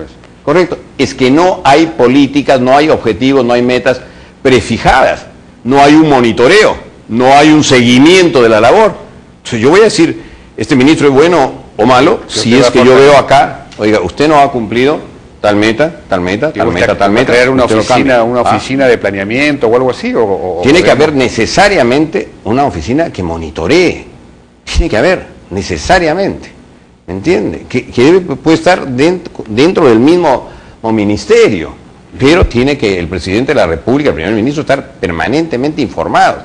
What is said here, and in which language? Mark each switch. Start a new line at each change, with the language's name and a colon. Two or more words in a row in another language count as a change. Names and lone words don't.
Spanish: Correcto. Es que no hay políticas, no hay objetivos, no hay metas prefijadas, no hay un monitoreo, no hay un seguimiento de la labor. Entonces yo voy a decir, este ministro es bueno o malo, si es que yo veo acá, oiga, usted no ha cumplido tal meta, tal meta, tal meta, tal meta. ¿Crear una oficina de planeamiento o algo así? Tiene que haber necesariamente una oficina que monitoree. Tiene que haber, necesariamente. ¿Me entiende? Que puede estar dentro del mismo ministerio, pero tiene que el presidente de la República, el primer ministro, estar permanentemente informados.